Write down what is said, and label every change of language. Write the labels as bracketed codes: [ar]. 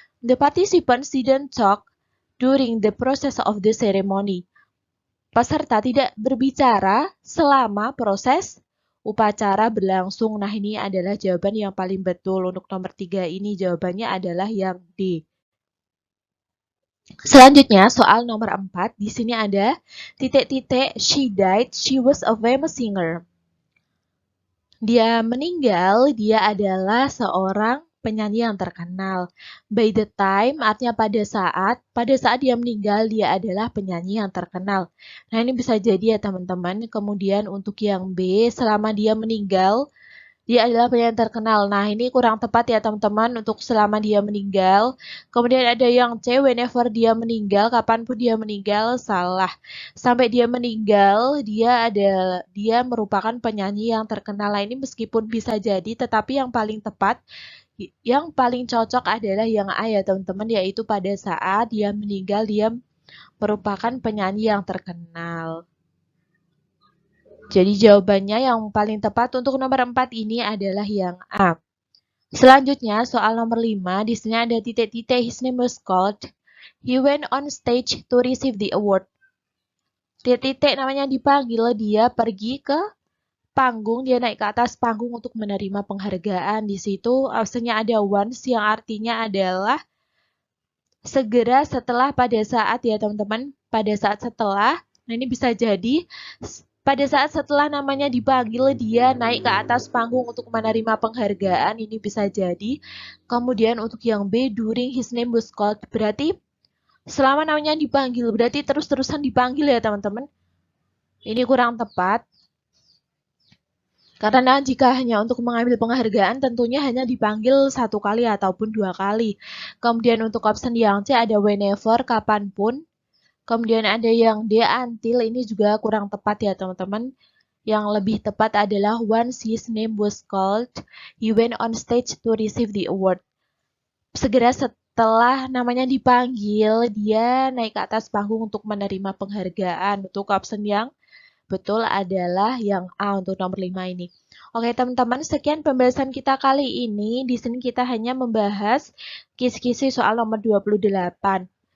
[en] The participants didn't talk during the process of the ceremony. [id] Peserta tidak berbicara selama proses upacara berlangsung. Nah ini adalah jawaban yang paling betul. Untuk nomor 3 ini jawabannya adalah yang D. Selanjutnya soal nomor 4. Di sini ada titik-titik [en] she died, she was a famous singer. [id] Dia meninggal, dia adalah seorang penyanyi yang terkenal. [en] By the time, [id] artinya pada saat dia meninggal, dia adalah penyanyi yang terkenal. Nah, ini bisa jadi ya teman-teman. Kemudian untuk yang B, selama dia meninggal, dia adalah penyanyi terkenal. Nah, ini kurang tepat ya teman-teman untuk selama dia meninggal. Kemudian ada yang C, whenever dia meninggal, kapanpun dia meninggal, salah. Sampai dia meninggal, dia merupakan penyanyi yang terkenal. Nah, ini meskipun bisa jadi, tetapi yang paling tepat, yang paling cocok adalah yang A ya teman-teman, yaitu pada saat dia meninggal, dia merupakan penyanyi yang terkenal. Jadi jawabannya yang paling tepat untuk nomor 4 ini adalah yang A. Selanjutnya, soal nomor 5, di sini ada titik-titik, [en] his name was called. He went on stage to receive the award. [id] Titik-titik namanya dipanggil, dia pergi ke panggung, dia naik ke atas panggung untuk menerima penghargaan. Di situ absennya ada once yang artinya adalah segera setelah, pada saat ya teman-teman, pada saat setelah. Nah ini bisa jadi pada saat setelah namanya dipanggil, dia naik ke atas panggung untuk menerima penghargaan. Ini bisa jadi. Kemudian untuk yang B, [en] during his name was called. [id] Berarti selama namanya dipanggil. Berarti terus-terusan dipanggil ya teman-teman. Ini kurang tepat. Karena jika hanya untuk mengambil penghargaan, tentunya hanya dipanggil 1 kali ataupun 2 kali. Kemudian untuk option yang C ada whenever, kapanpun. Kemudian ada yang D, until, ini juga kurang tepat ya teman-teman. Yang lebih tepat adalah [en] once his name was called, he went on stage to receive the award. [id] Segera setelah namanya dipanggil, dia naik ke atas panggung untuk menerima penghargaan. Untuk option yang betul adalah yang A untuk nomor 5 ini. Oke teman-teman, sekian pembahasan kita kali ini. Di sini kita hanya membahas kisi-kisi soal nomor 28.